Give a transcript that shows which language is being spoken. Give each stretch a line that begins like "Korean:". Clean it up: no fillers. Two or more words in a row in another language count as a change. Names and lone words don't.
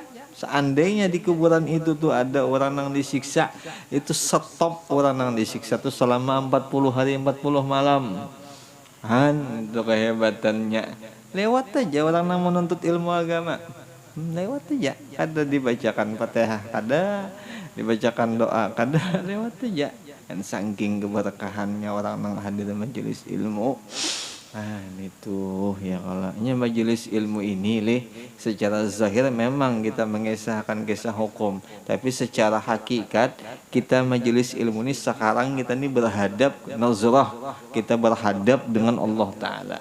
Indonesian: Seandainya di kuburan itu tuh ada orang yang disiksa, itu stop orang yang disiksa tuh selama 40 hari 40 malam. Itu kehebatannya.
Banjar: Lewat aja orang yang menuntut ilmu agama. Lewat aja, kada dibacakan Fatihah, kada dibacakan doa, kada lewat aja.
Indonesian: Dan saking keberkahannya orang yang hadir majelis ilmu. Nah itu ya kalau majelis ilmu ini secara zahir memang kita mengesahkan kisah hukum, tapi secara hakikat kita majelis ilmu ini sekarang kita ini berhadap nazrah, kita berhadap dengan Allah Ta'ala.